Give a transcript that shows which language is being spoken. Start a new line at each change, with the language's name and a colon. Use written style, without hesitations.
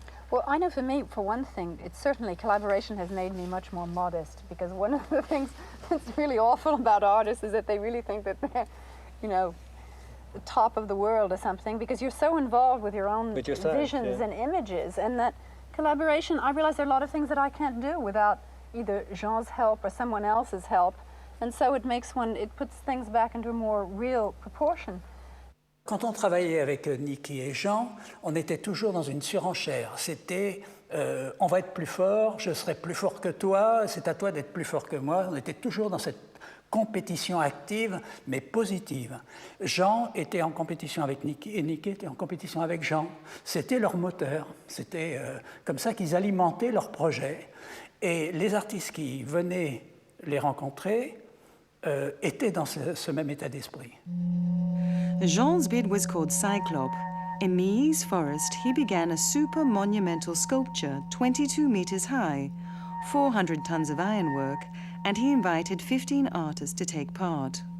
English: Well, I know for me, for one thing, it's certainly collaboration has made me much more modest, because one of the things that's really awful about artists is that they really think that they're, the top of the world or something, because you're so involved with your own visions and images, and that collaboration, I realize there are a lot of things that I can't do without either Jean's help or someone else's help, and so it puts things back into a more real proportion.
French: Quand on travaillait avec Niki et Jean, on était toujours dans une surenchère. C'était on va être plus fort, je serai plus fort que toi, c'est à toi d'être plus fort que moi. On était toujours dans cette compétition active, mais positive. Jean était en compétition avec Niki et Niki était en compétition avec Jean. C'était leur moteur. C'était comme ça qu'ils alimentaient leur projet. Et les artistes qui venaient les rencontrer étaient dans ce même état d'esprit.
English: Jean's bid was called Cyclope. In Mies Forest, he began a super monumental sculpture 22 meters high, 400 tons of ironwork, and he invited 15 artists to take part.